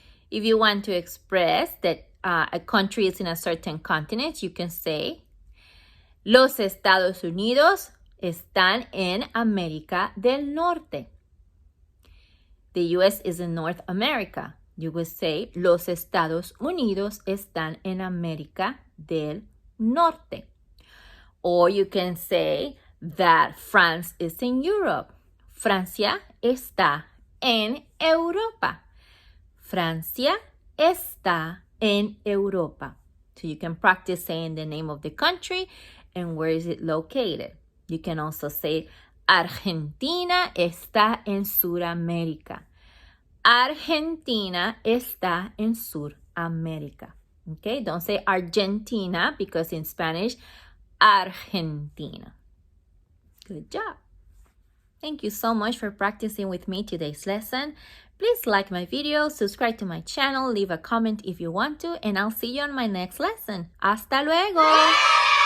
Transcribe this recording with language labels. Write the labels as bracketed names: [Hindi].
[English] If you want to express that a country is in a certain continent, you can say [Spanish] los Estados Unidos están en América del Norte. [English] The U.S. is in North America. You will say [Spanish] los Estados Unidos están en América del Norte. [English] Or you can say that France is in Europe. [Spanish] Francia está en Europa. Francia está en Europa. [English] So you can practice saying the name of the country and where is it located. You can also say [Spanish] Argentina está en Sudamérica. Argentina está en Sudamérica. [English] Okay, don't say Argentina because in Spanish, Argentina. Good job. Thank you so much for practicing with me today's lesson. Please like my video, subscribe to my channel, leave a comment if you want to, and I'll see you on my next lesson. [Spanish] Hasta luego!